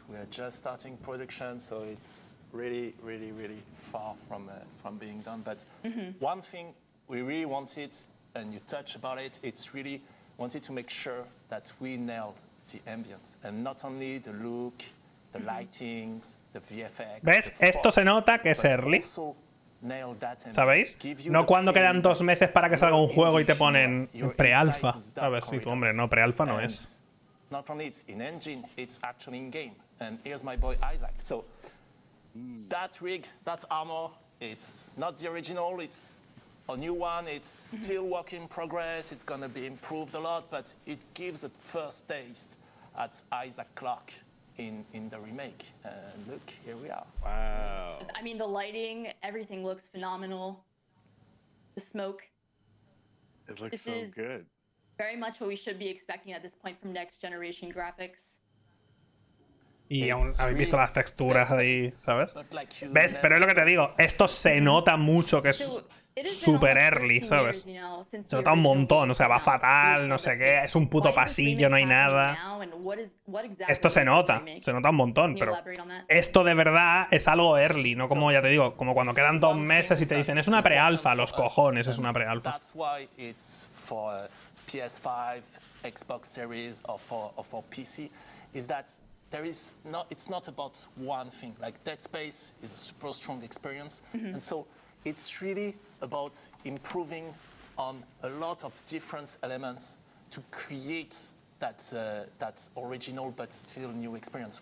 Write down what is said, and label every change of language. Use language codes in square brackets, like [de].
[en] We are just starting production, so it's really, really, really far from being done. But one thing we really wanted, and you touched about it, it's really wanted to make sure that we nailed the ambience, and not only the look, the lightings, the VFX. [es] ¿Ves? Esto se nota que es early. ¿Sabéis? No cuando quedan 2 meses para que salga un juego y te ponen pre-alfa. ¿Sabes? Sí, tú, hombre, no, pre-alfa no es. [en] Not only it's in engine, it's actually in game. And here's my boy Isaac. So that rig, that armor, it's not the original, it's a new one. It's still work in progress. It's gonna be improved a lot, but it gives a first taste at Isaac Clarke in the remake. And look, here we are. Wow. I mean, the lighting, everything looks phenomenal. The smoke. It looks so good. Very much what we should be expecting at this point from next generation graphics. [es] Y aún habéis visto las texturas ahí, ¿sabes? ¿Ves? Pero es lo que te digo, esto se nota mucho que es super early, ¿sabes? Se nota un montón, o sea, va fatal, no sé qué, es un puto pasillo, no hay nada. Esto se nota un montón, pero esto de verdad es algo early, no como, ya te digo, como cuando quedan 2 meses y te dicen, es una pre-alfa, los cojones, es una pre-alfa. [en] PS5, Xbox Series, or for PC, is that it's not about one thing. Like Dead Space is a super strong experience, and so it's really about improving on a lot of different elements to create that original but still new experience.